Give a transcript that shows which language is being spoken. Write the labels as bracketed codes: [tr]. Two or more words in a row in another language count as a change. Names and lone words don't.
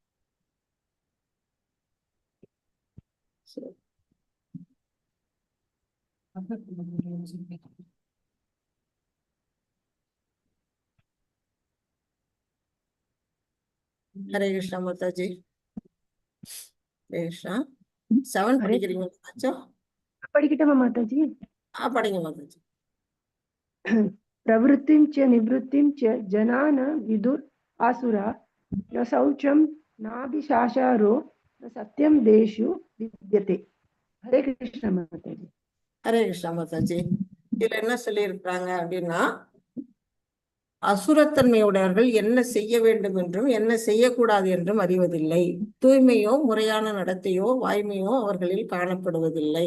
[ta] சரி, ஹரே கிருஷ்ணா மாதாஜி. ஹரே கிருஷ்ணா. 7 படிக்கிறீங்க மாதாஜி? படிக்கட்டுமா மாதாஜி? படிங்க மாதாஜி. [sa] प्रवृत्तिं च निवृत्तिं च जना न विदुर आसुरा न शौचं नाभिशासारो न सत्यं देषु विद्यते. [hi] हरे कृष्ण माताजी. [ta] ஹரே கிருஷ்ணா மாதாஜி. இதுல என்ன சொல்லியிருக்கிறாங்க அப்படின்னா, அசுரத்தன்மையுடையவர்கள் என்ன செய்ய வேண்டும் என்றும் என்ன செய்யக்கூடாது என்றும் அறிவதில்லை. தூய்மையோ முறையான நடத்தையோ வாய்மையோ அவர்களில் காணப்படுவதில்லை.